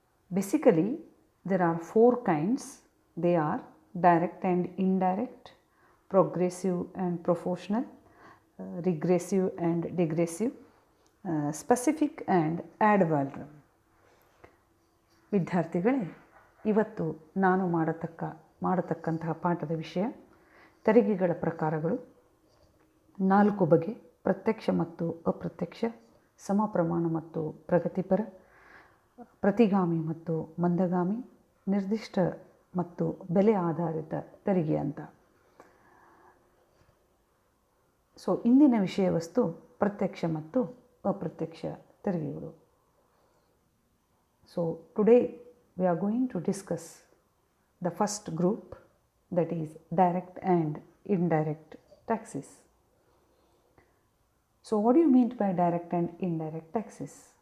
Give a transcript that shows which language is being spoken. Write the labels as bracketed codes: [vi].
[en] Basically, there are four kinds. They are direct and indirect, progressive and proportional, regressive and degressive, specific and ad valorem. [kn] ವಿದ್ಯಾರ್ಥಿಗಳೇ, ಇವತ್ತು ನಾನು ಮಾಡತಕ್ಕಂತಹ ಪಾಠದ ವಿಷಯ ತೆರಿಗೆಗಳ ಪ್ರಕಾರಗಳು, 4 ಬಗೆ: ಪ್ರತ್ಯಕ್ಷ ಮತ್ತು ಅಪ್ರತ್ಯಕ್ಷ, ಸಮ ಪ್ರಮಾಣ ಮತ್ತು ಪ್ರಗತಿಪರ, ಪ್ರತಿಗಾಮಿ ಮತ್ತು ಮಂದಗಾಮಿ, ನಿರ್ದಿಷ್ಟ ಮತ್ತು ಬೆಲೆ ಆಧಾರಿತ ತೆರಿಗೆ ಅಂತ. ಇಂದಿನ ವಿಷಯ ವಸ್ತು ಪ್ರತ್ಯಕ್ಷ ಮತ್ತು ಅಪ್ರತ್ಯಕ್ಷ ತೆರಿಗೆಗಳು. [en] Today we are going to discuss the first group, that is direct and indirect taxes. What do you mean by direct and indirect taxes?